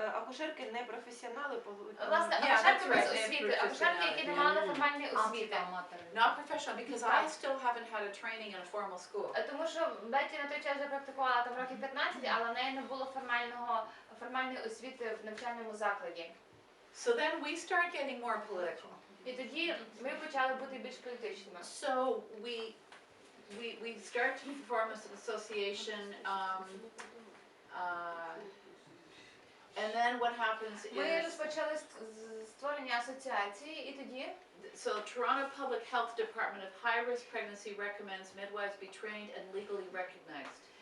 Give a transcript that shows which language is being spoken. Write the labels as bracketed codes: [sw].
[uk] Акушерки не професіонали. власне, акушерки без освіти, акушерки, які не мали формальної освіти. [en] Not professional, because I still haven't had a training in a formal school. [uk] Тому що Бетті на той час вже практикувала там років 15, але в неї не було формальної освіти в навчальному закладі. [en] So then we start getting more political. [uk] І тоді ми почали бути більш політичними. [en] So we start to form an association, and then what happens [uk] Ми [en] is, [uk] розпочали створення асоціації, і тоді [en] so Toronto Public Health Department of High-Risk Pregnancy recommends midwives be trained and legally recognized.